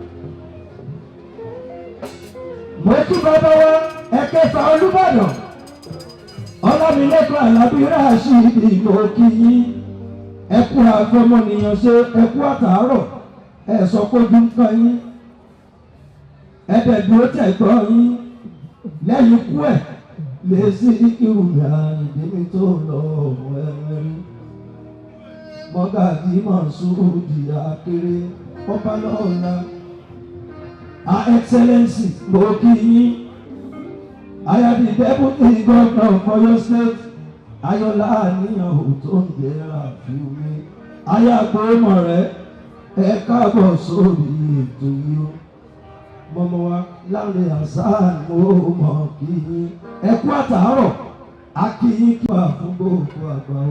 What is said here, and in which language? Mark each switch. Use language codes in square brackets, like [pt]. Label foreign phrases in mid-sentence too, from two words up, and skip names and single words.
[yo] Mo kí bàbá wa ẹ̀kẹfà Olúbàdàn Ọlámilékan Àlàbí Ràṣídì mo kí yín ẹkú àfọmọnìyàn ṣe ẹkú àtàárọ̀ ẹ̀sọ́ kójú nǹkan yín ẹ̀ẹ́dẹ̀gbọ́ tẹ̀gbọ́ yín lẹ́yìn ikú ẹ̀ lè sí Sikiru Àyìndé mi tó lọ ẹ̀mẹ́rin Mọ́gàjí Mọ̀ṣúrù Akéré ọba lọ́la. [en] Her Excellency [yo] mo kí yín. [en] I am the Deputy Governor for your state. [yo] Ayọ̀lá àníyàn ò tó ń jẹ́ra fún mi. Ayàgbọ́mọ̀ rẹ̀ ẹ káàbọ̀ sórí ètò yìí o. Mọ̀mọ́ wa Láre Hasan mo mọ̀ kí yín. Ẹ kú àtàárọ̀, a kí yín kí wà fún gbogbo àgbà o.